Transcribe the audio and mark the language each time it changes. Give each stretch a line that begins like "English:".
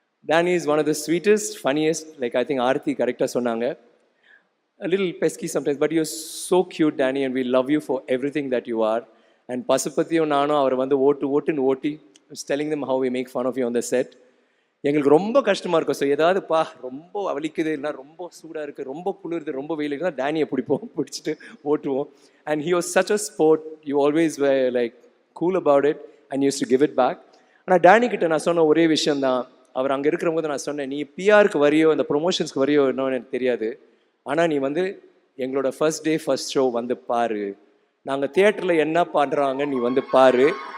English: Danny is one of the sweetest, funniest, like I think Aarthi correcta
Tamil: சொன்னாங்க.
English: A little pesky sometimes, but you're so cute, Danny, and we love you for everything that you are. And
Tamil: பசுபதியும் நானும் அவர் வந்து ஓட்டுன்னு ஓட்டி
English: telling them how we make fun of you on the set.
Tamil: எங்களுக்கு ரொம்ப கஷ்டமாக இருக்கும். So ஏதாவது ரொம்ப வலிக்குது, இல்லை ரொம்ப சூடாக இருக்குது, ரொம்ப குளிருது, ரொம்ப வெயில் இருக்குன்னா டேனியை பிடிச்சிட்டு ஓட்டுவோம்.
English: And he was such a sport. You always were like cool about it and used to give it back.
Tamil: ஆனால் டேனி கிட்ட நான் சொன்ன ஒரே விஷயந்தான். அவர் அங்கே இருக்கிறவங்க நான் சொன்னேன், நீ பிஆருக்கு வரியோ இந்த ப்ரொமோஷன்ஸ்க்கு வரியோ என்னன்னு எனக்கு தெரியாது, ஆனால் நீ வந்து எங்களோட ஃபர்ஸ்ட் டே ஃபர்ஸ்ட் ஷோ வந்து பாரு, நாங்கள் தியேட்டரில் என்ன பண்ணுறாங்க நீ வந்து பாரு.